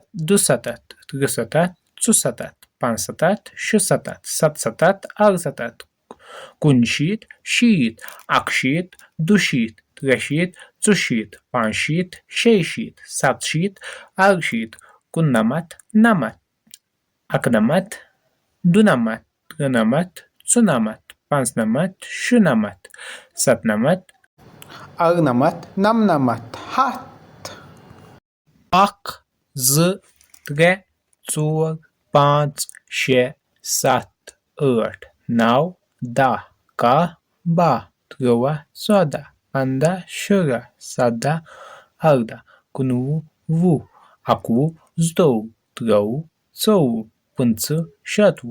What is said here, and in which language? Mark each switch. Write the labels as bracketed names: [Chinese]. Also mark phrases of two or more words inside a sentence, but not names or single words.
[Kashmiri] دُسَتَتھ ترٛسَتَتھ ژُسَتَتھ پانٛژسَتَتھ شُسَتَتھ سَتسَتَتھ اَرسَتَتھ کُنشیٖتھ شیٖتھ اَکشیٖتھ دُشیٖتھ ترٛےٚ شیٖتھ ژُشیٖتھ پانٛژھ شیٖتھ شیٚیہِ شیٖتھ سَتہٕ شیٖتھ اَرشیٖتھ کُننَمَتھ نَمَتھ اَکنَمَتھ دُنَمَتھ ترٛنَمَتھ ژُنَمَتھ پانٛژنَمَتھ شُنَمَتھ سَتنَمَتھ اَکنَمَتھ، نَمنَمَتھ، ہَتھ. اَکھ زٕ ترٛےٚ ژور پانٛژھ شےٚ سَتھ ٲٹھ نو دہ کاہ باہ تُرٛواہ ژۄدہ پنٛداہ شُراہ سَداہ اَرداہ کُنوُہ وُہ اَکوُہ زٕتووُہ ترٛووُہ ژوٚوُہ پٕنٛژٕہ شَتوُہ